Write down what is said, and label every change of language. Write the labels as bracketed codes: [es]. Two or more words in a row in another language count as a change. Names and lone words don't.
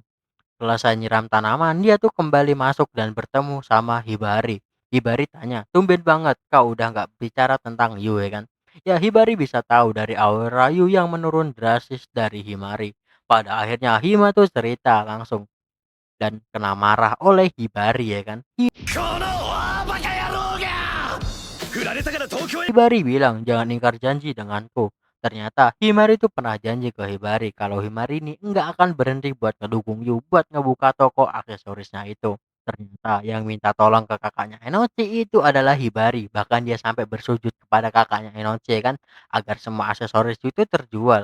[id] Selesai nyiram tanaman, dia tuh kembali masuk dan bertemu sama Hibari. Hibari tanya, tumben banget kau udah nggak bicara tentang Yu ya kan? Ya Hibari bisa tahu dari aura Yu yang menurun drastis dari Himari. Pada akhirnya Hima tuh cerita langsung dan kena marah oleh Hibari ya kan? [ja] この大バカ野郎が振られたから東京へ [id] Hibari bilang jangan ingkar janji denganku. Ternyata Himari itu pernah janji ke Hibari kalau Himari ini nggak akan berhenti buat ngedukung Yu buat ngebuka toko aksesorisnya itu. Ternyata yang minta tolong ke kakaknya Enochi itu adalah Hibari. Bahkan dia sampai bersujud kepada kakaknya Enochi kan agar semua aksesoris itu terjual.